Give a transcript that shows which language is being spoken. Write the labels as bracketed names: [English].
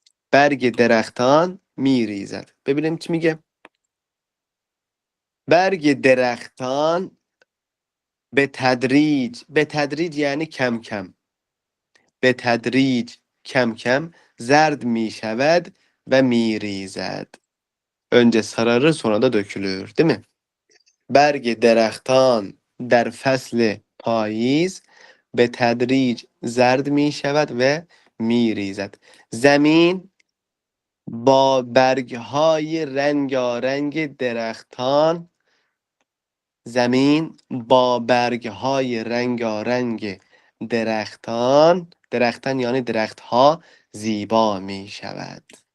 [Persian] برگ درختان می ریزد. ببینیم چی میگه. برگ درختان به تدریج، به تدریج یعنی کم کم، به تدریج کم کم زرد می شود و می ریزد. [Turkish] Önce sararır sonra da dökülür, değil mi? [Persian] Berg درختان در فصل پاییز به تدریج زرد می شود و می ریزد. زمین با برگهای رنگارنگ درختان زمین با برگهای رنگارنگ درختان یعنی درختها زیبا می شود.